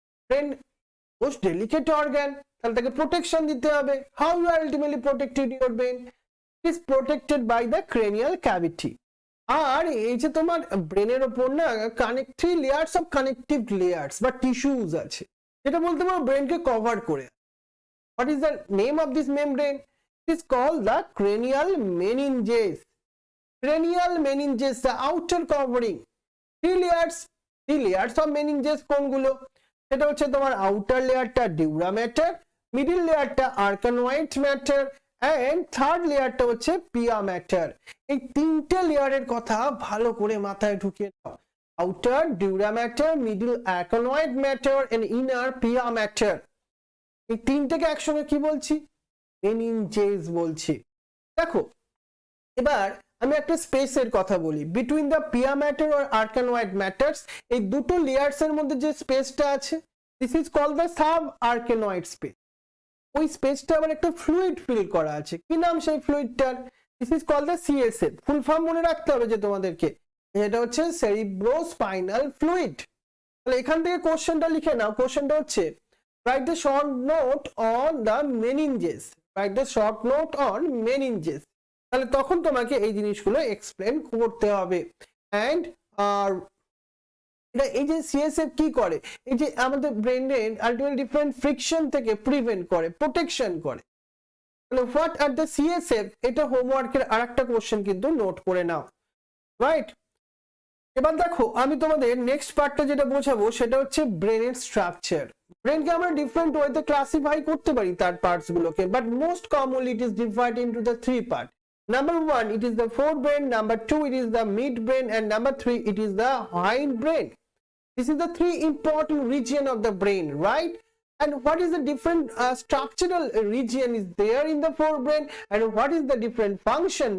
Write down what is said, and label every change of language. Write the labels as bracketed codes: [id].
[bn] Brain most delicate organ, তাহলে তাকে protection দিতে হবে। [en] How you are ultimately protected your brain? It is protected by the cranial cavity. [bn] আর এই যে তোমার ব্রেনের ওপর না connective layers of connective layers বা টিস্যুজ আছে, যেটা বলতে পারো ব্রেনকে কভার করে। [en] What is the name of this membrane? It is called the cranial meninges. Cranial meninges, the outer covering. Three layers of meninges [bn] কোনগুলো? সেটা হচ্ছে তোমার আউটার লেয়ারটা ডিউরা ম্যাটার, মিডল লেয়ারটা আর্কানোয়েড ম্যাটার, এন্ড থার্ড লেয়ারটা হচ্ছে পিয়া ম্যাটার। এই তিনটে লেয়ারের কথা ভালো করে মাথায় ঢুকিয়ে দাও। Outer ডিউরা matter, middle আর্কানোয়েড matter and inner Piya matter. এই তিনটাকে একসঙ্গে কি বলছি? মেনিনজেস বলছি। দেখো এবার আমি একটা স্পেসের কথা বলি [en] between the pia matter [bn] আর আর্কানোয়েড matters. এই দুটো লেয়ার্স এর মধ্যে যে স্পেসটা আছে, [en] This is called the subarachnoid space. [bn] ওই স্পেসটা আবার একটা ফ্লুইড ফিল করা আছে। কি নাম সেই ফ্লুইডটার? [en] This is called the CSF. [bn] Full form মনে রাখতে হবে যে তোমাদেরকে, এটা হচ্ছে সেরিব্রোস্পাইনাল ফ্লুইড। তাহলে এখান থেকে কোশ্চেনটা লিখে নাও। কোশ্চেনটা হচ্ছে [en] write the short note on the meninges. Write the short note on meninges. [bn] তাহলে তখন তোমাকে এই জিনিসগুলো এক্সপ্লেন করতে হবে। and এটা এই যে সিএসএফ কি করে, এই যে আমাদের ব্রেনের আলটিমেটলি ডিফারেন্ট ফ্রিকশন থেকে প্রিভেন্ট করে, প্রোটেকশন করে। তাহলে [en] what are the CSF, [bn] এটা হোমওয়ার্কের আরেকটা কোশ্চেন কিন্তু নোট করে নাও, রাইট। এবার দেখো আমি তোমাদের নেক্সট পার্টটা যেটা বোঝাবো সেটা হচ্ছে ব্রেনের স্ট্রাকচার। ব্রেনকে আমরা ডিফারেন্ট ওয়েতে ক্লাসিফাই করতে পারি তার পার্টস গুলোকে, but most commonly [en] It is divided into the three part. Number 1 it is the forebrain, number 2 it is the midbrain, and number 3 it is the hindbrain. This is the three important region of the brain, right? And what is the different structural region is there in the forebrain, and what is the different function?